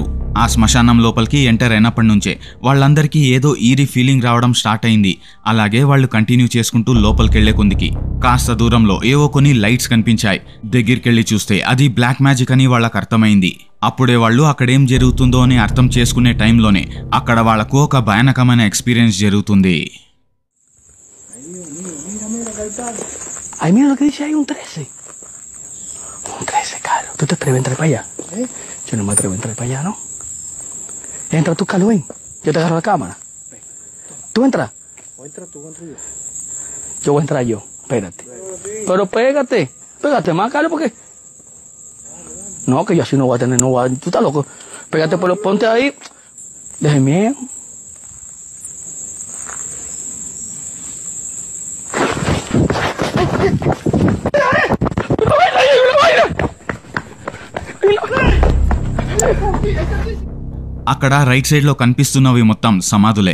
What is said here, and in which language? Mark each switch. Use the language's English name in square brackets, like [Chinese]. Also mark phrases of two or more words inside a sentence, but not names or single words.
[Telugu] ఆ శ్మశానం లోపలికి ఎంటర్ అయినప్పటి నుంచే వాళ్ళందరికీ ఏదో [English] eerie feeling [Telugu] రావడం స్టార్ట్ అయింది. అలాగే వాళ్ళు కంటిన్యూ చేసుకుంటూ లోపలికి వెళ్లే కొందికి కాస్త దూరంలో ఏవో కొన్ని లైట్స్ కనిపించాయి. దగ్గరికెళ్లి చూస్తే అది [English] black magic [Telugu] అని వాళ్ళకి అర్థమైంది. అప్పుడే వాళ్ళు అక్కడేం జరుగుతుందో అని అర్థం చేసుకునే టైంలోనే అక్కడ వాళ్లకు ఒక భయానకమైన ఎక్స్పీరియన్స్ జరుగుతుంది. [Spanish] Un 13, Carlos. ¿Tú te atreves a entrar para allá? Yo no me atrevo a entrar para allá, ¿no? Entra tú, Carlos, ven. Yo te agarro la cámara. ¿Tú entras? ¿O entras tú o entro yo? Yo voy a entrar yo. Espérate. Pero pégate. Pégate más, Carlos, porque... No, que yo así no voy a tener... No voy a... Tú estás loco. Pégate, pero ponte ahí. Deje miedo. [Telugu] అక్కడ [English] right side [Telugu] లో కనిపిస్తున్నవి మొత్తం సమాధులే.